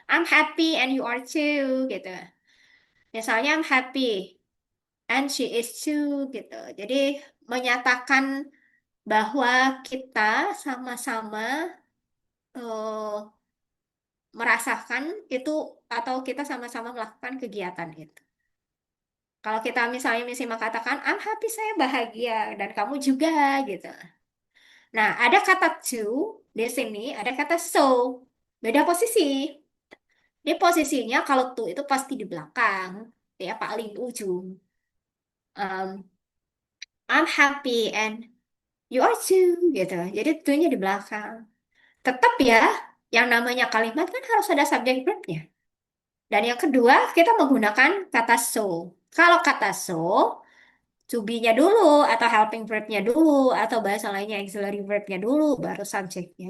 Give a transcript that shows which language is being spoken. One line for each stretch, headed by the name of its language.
English: I'm happy and you are too gitu. Misalnya I'm happy and she is too gitu.
Indonesian: Jadi menyatakan bahwa kita sama-sama eh, merasakan itu atau kita sama-sama melakukan kegiatan itu. Kalau kita misalnya katakan,
English: I'm happy,
Indonesian: saya bahagia, dan kamu juga, gitu. Nah, ada kata to di sini, ada kata so. Beda posisi. Ini posisinya kalau to itu pasti di belakang, ya paling ujung.
English: Um, I'm happy and you are too, gitu.
Indonesian: Jadi to-nya di belakang. Tetap ya, yang namanya kalimat kan harus ada subject verbnya. Dan yang kedua, kita menggunakan kata so. Kalau kata so, to be-nya dulu, atau helping verb-nya dulu, atau bahasa lainnya auxiliary verb-nya dulu, baru subjeknya.